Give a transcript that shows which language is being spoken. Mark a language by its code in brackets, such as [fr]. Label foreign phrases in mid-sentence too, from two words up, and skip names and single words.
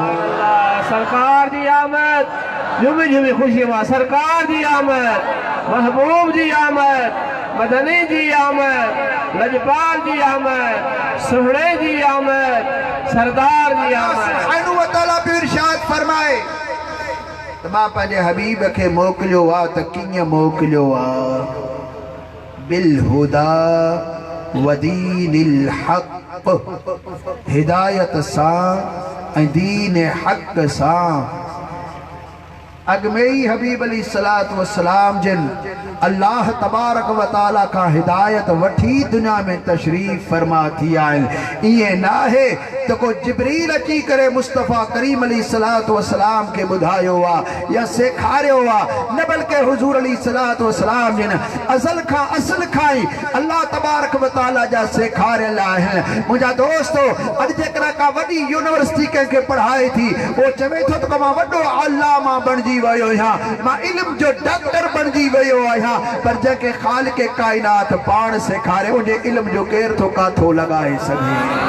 [sd] सरकार जी आमद झुमी झुमी खुशी मां सरकार जी आमद महबूब जी आमद मदनी जी आमद लजपाल जी आमद सुहड़े जी आमद सरदार जी आमद [ar] سبحانه وتعالى [sd] भी इरशाद फरमाए त मां पंहिंजे हबीब खे मोकिलियो आहे त कीअं मोकिलियो आहे [ar] بالهدى ودين الحق [sd] हिदायत सां ऐं दीन हक़ सां अगमेई हबीब [ar] عليه الصلاة والسلام [sd] जिन अल्लाह [ar] تبارك وتعالى [sd] का हिदायत वठी दुनिया में तशरीफ फरमा थी आहिनि इएं न आहे त को जिब्रील अची करे मुस्तफ़ा करीम [ar] عليه الصلاة والسلام [sd] के ॿुधायो आहे या सेखारियो आहे न बल्कि हुज़ूर [ar] عليه الصلاة والسلام [sd] जिन अज़ल खां असल खां ई अल्लाह [ar] تبارك وتعالى [sd] जा सेखारियल आहिनि मुंहिंजा दोस्तो अॼु जेकॾहिं का वॾी यूनिवर्सिटी कंहिंखे पढ़ाए थी उहो चवे थो त मां वॾो अल्लामा बणिजी वयो आहियां मां इल्म जो डॉक्टर बणिजी वयो आहियां पर जंहिंखे ख़ालिक़ काइनात पाण सेखारे उनजे इल्म जो केर थो काथो लॻाए सघे